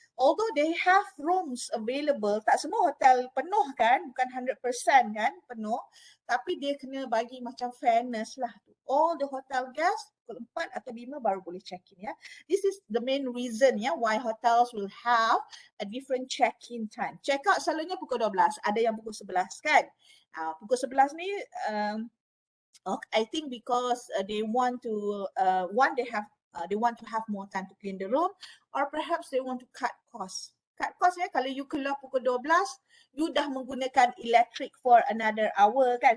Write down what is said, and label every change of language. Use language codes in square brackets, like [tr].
[en] Although they have rooms available, [ms] tak semua hotel penuh kan, bukan 100% kan penuh, tapi dia kena bagi macam fairness lah. [en] All the hotel guests [ms] pukul 4 atau 5 baru boleh [en] check in, ya. This is the main reason ya why hotels will have a different check-in time. [ms] Check out selalunya pukul 12, ada yang pukul 11 kan. Pukul 11 ni [en] I think because they want to they want to have more time to clean the room, or perhaps they want to cut costs. [ms] Cut cost ya, kalau you keluar pukul 12, you dah menggunakan electric [en] for another hour [ms] kan.